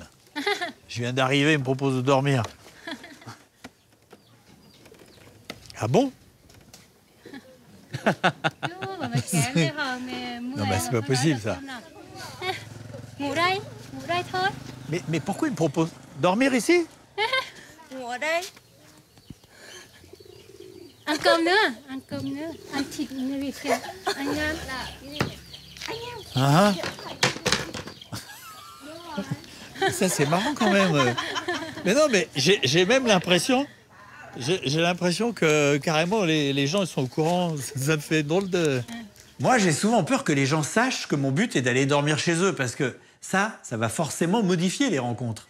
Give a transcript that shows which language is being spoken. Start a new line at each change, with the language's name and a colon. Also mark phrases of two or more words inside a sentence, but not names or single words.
French: Je viens d'arriver, il me propose de dormir. Ah bon? Non, mais c'est pas possible, ça. Mais pourquoi il me propose dormir ici?
Vietnamese: Ngủ ở đây. Ăn cơm nữa, ăn thịt vịt kìa. Anh Nam là
French: Ah. Ça, c'est marrant quand même. Mais non, mais j'ai même l'impression... J'ai l'impression que carrément les gens ils sont au courant. Ça me fait drôle de... Moi, j'ai souvent peur que les gens sachent que mon but est d'aller dormir chez eux parce que ça va forcément modifier les rencontres.